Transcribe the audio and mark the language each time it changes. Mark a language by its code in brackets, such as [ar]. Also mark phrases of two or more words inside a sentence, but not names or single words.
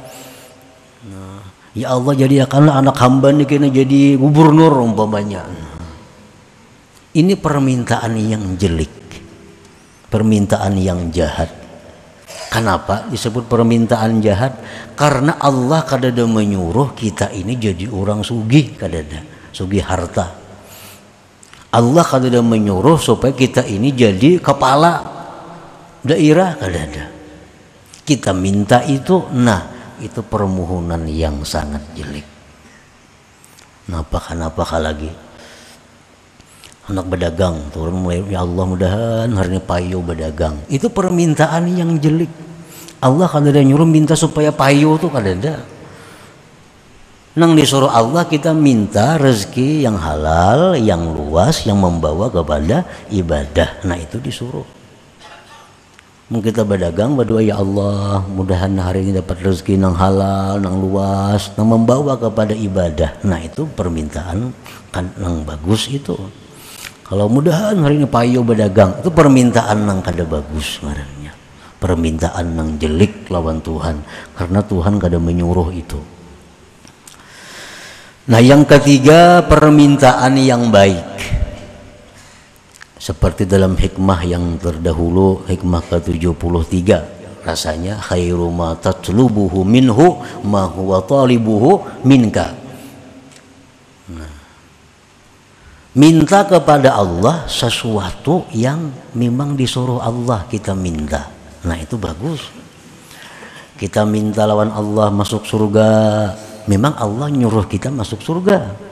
[id] Ya Allah, jadikanlah anak hamba ni kena jadi gubernur umpamanya. Ini permintaan yang jelek, permintaan yang jahat. Kenapa disebut permintaan jahat? Karena Allah kadada menyuruh kita ini jadi orang sugih, kadada sugih harta. Allah kadada menyuruh supaya kita ini jadi kepala daerah, kadada. Kita minta itu, nah itu permohonan yang sangat jelek. Kenapa lagi? Anak berdagang turun mulai, ya Allah mudahan hari ini payu berdagang. Itu permintaan yang jelek. Allah kadada nyuruh minta supaya payu tuh kadada. Nang disuruh Allah kita minta rezeki yang halal, yang luas, yang membawa kepada ibadah. Nah itu disuruh. Kita berdagang berdoa, ya Allah mudahan hari ini dapat rezeki yang halal, yang luas, yang membawa kepada ibadah. Nah itu permintaan kan yang bagus itu. Kalau mudahan hari ini payu berdagang, itu permintaan yang kada bagus sebenarnya. Permintaan yang jelek lawan Tuhan, karena Tuhan kada menyuruh itu. Nah yang ketiga, permintaan yang baik. Seperti dalam hikmah yang terdahulu, hikmah ke-73, rasanya [ar] خير ما تطلبه منه ما هو طالبه منك. [id] Nah, minta kepada Allah sesuatu yang memang disuruh Allah kita minta. Nah itu bagus. Kita minta lawan Allah masuk surga, memang Allah nyuruh kita masuk surga.